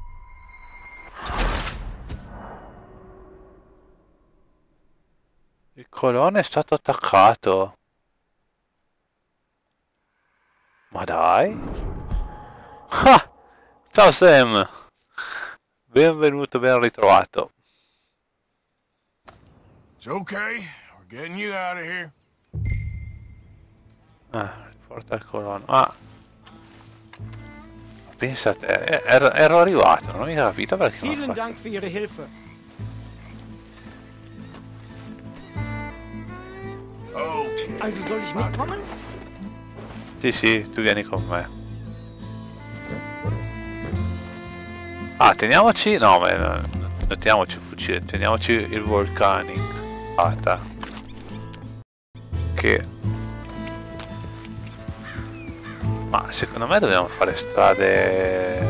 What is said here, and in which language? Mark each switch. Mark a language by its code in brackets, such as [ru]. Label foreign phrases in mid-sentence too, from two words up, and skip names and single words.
[it] Il colone è stato attaccato. Ma dai! Ah! Ciao Sam! Benvenuto, ben ritrovato. [en] It's okay. We're getting you out of here. [it] Porta il colone. Ah! Pensate, ero arrivato, non ho mica capito perché. [de] Vielen Dank für Ihre Hilfe. Okay. Also soll ich mitkommen? [it] Sì, tu vieni con me. Ah, teniamoci. No, ma non teniamoci il fucile, teniamoci il volcanic. Che. Ma secondo me dobbiamo fare strade.